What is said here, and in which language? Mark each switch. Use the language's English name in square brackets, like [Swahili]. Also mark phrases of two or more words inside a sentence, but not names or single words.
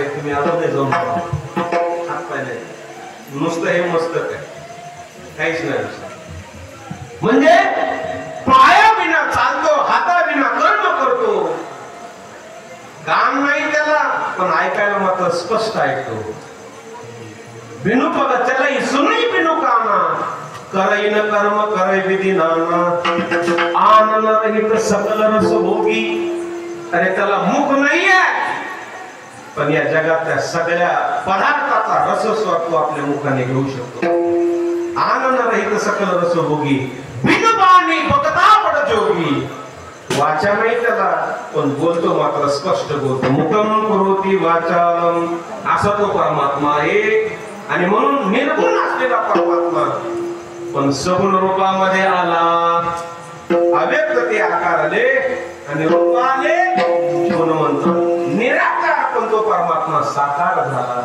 [Marathi] तुम्ही अजूनही जाऊन हात पाय नाही, नुसतं हे मस्तक आहे, काहीच नाही. म्हणजे पाया विना चालतो, हाता विना कर्म करतो. काम नाही त्याला पण ऐकायला मात्र स्पष्ट ऐकतो. [Awadhi] बिनु पग चलाई सुनई बिनु काना करई न कर्म करई विधी नाना आनंद रहित सकल रस भोगी. [Marathi] अरे त्याला मुख नाहीये पण या जगातल्या सगळ्या पदार्थाचा रसस्वाद तो आपल्या मुखाने घेऊ शकतो. [Awadhi] आनंद रहित सकल रस भोगी बिनु पानी भक्ता बड़ जोगी. [Marathi] वाचा नाही त्याला पण बोलतो मात्र स्पष्ट बोलतो. [Sanskrit] मुखम करोती वाचालम [Marathi] असा तो परमात्मा आहे. आणि म्हणून निर्गुण असलेला परमात्मा पण सगुण रूपामध्ये आला. अव्यक्त ते आकार आले आणि रूप आले म्हणून म्हणतो निराकार पण तो परमात्मा साकार झाला.